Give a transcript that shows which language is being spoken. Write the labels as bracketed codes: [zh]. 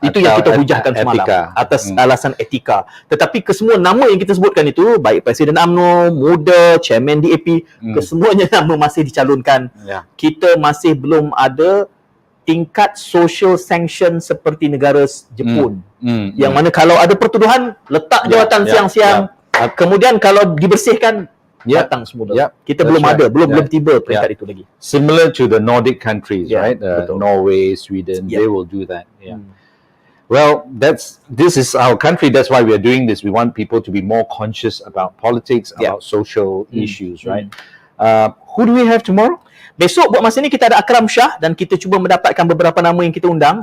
[ms] Itu yang kita hujahkan semalam, atas alasan etika. Tetapi kesemua nama yang kita sebutkan itu, baik Presiden UMNO, Muda, Chairman DAP, kesemuanya nama masih dicalonkan. Ya. Kita masih belum ada tingkat social sanction seperti negara Jepun. Yang mana kalau ada pertuduhan, letak jawatan siang-siang. Kemudian kalau dibersihkan, datang semula. Kita belum ada, belum tiba peringkat itu lagi. [en] Similar to the Nordic countries, right? [ms] Betul. [en] Norway, Sweden, they will do that. Well, this is our country. That's why we are doing this. We want people to be more conscious about politics, about social issues, right? Who do we have tomorrow? [ms] Besok buat masa ni kita ada Akram Shah dan kita cuba mendapatkan beberapa nama yang kita undang.